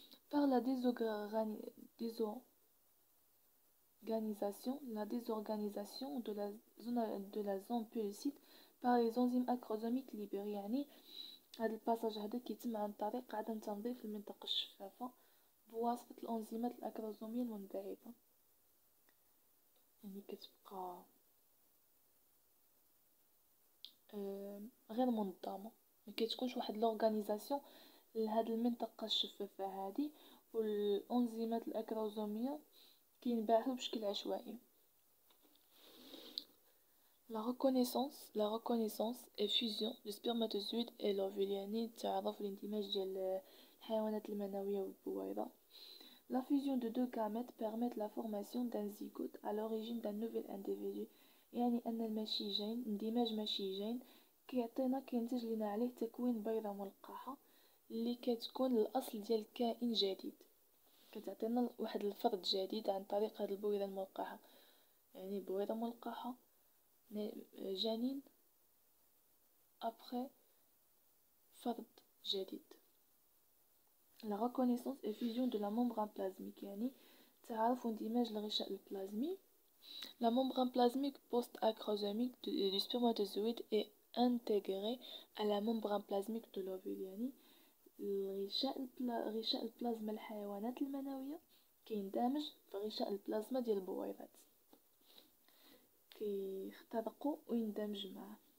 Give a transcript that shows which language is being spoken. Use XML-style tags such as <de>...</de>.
<fr>par la désorganisation de la zone pellicide par les enzymes acrosomiques libérées،</fr> <ar>يعني هذا الباساج هذا كيتم عن طريق عدم تنظيف المنطقة الشفافة بواسطة الأنزيمات الأكروزومية المنبعثة، يعني كتبقى غير منظمة، مكتكونش واحد لورغانيزاسيون لهاد المنطقة الشفافة هادي، والأنزيمات الأكروزومية كينبعثوا بشكل عشوائي.</ar> <fr>La reconnaissance et fusion du spermatozoïde et l'ovule،</fr> <ar>يعني التعرف والاندماج ديال الحيوانات المنوية والبويضة.</ar> <fr>La fusion de deux gamètes permet la formation d'un zygote à l'origine d'un nouvel individu،</fr> <ar>يعني أن المشيجين اندماج مشيجين كينتج لنا عليه تكوين بيضة ملقحة اللي كتكون الأصل ديال كائن جديد، كتعطينا واحد الفرد جديد عن طريق هاد البويضة الملقحة، يعني بويضة ملقحة جنين après فرد جديد.</ar> <fr>La reconnaissance et fusion de la membrane plasmique،</fr> <ar>يعني تعرف واندماج الغشاء البلازمي.</ar> <fr>La membrane plasmique post-acrosomique du spermatozoïde est intégrée à la membrane plasmique de l'ovule،</fr> <ar>يعني غشاء البلازما الحيوانات المنوية كيندمج في غشاء البلازما ديال البويضات، كيخترقوا ويندمج معه.</ar>